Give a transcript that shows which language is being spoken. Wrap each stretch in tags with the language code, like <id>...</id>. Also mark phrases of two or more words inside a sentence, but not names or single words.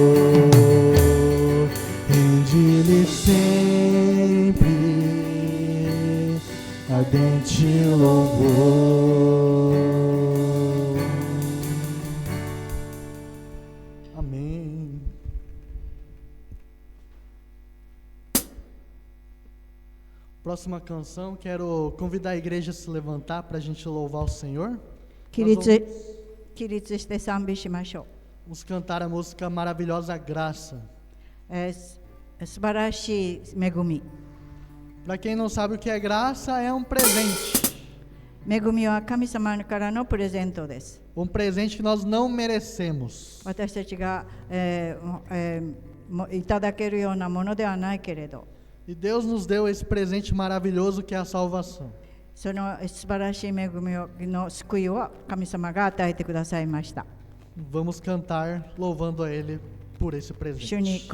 <pt>Rende-lhe sempre ardente louvor. Amém. Próxima canção, quero convidar a igreja a se levantar para a gente louvar o Senhor.</pt> <ja>起立して賛美しましょう。</ja> <pt>Vamos cantar a música Maravilhosa Graça.</pt> <ja>素晴らしい恵み。</ja> <pt>Para quem não sabe o que é graça, é um presente.</pt> <ja>恵みは神様からのプレゼントです。</ja> <pt>presente que nós não merecemos.</pt> <ja>私たちが、いただけるようなものではないけれど、</ja> <pt>E Deus nos deu esse presente maravilhoso que é a salvação.</pt> <ja>その素晴らしい恵みの救いを神様が与えてくださいました。</ja> <pt>Vamos cantar louvando a Ele por esse</pt> <ja>主に</ja> <pt>presente.</pt>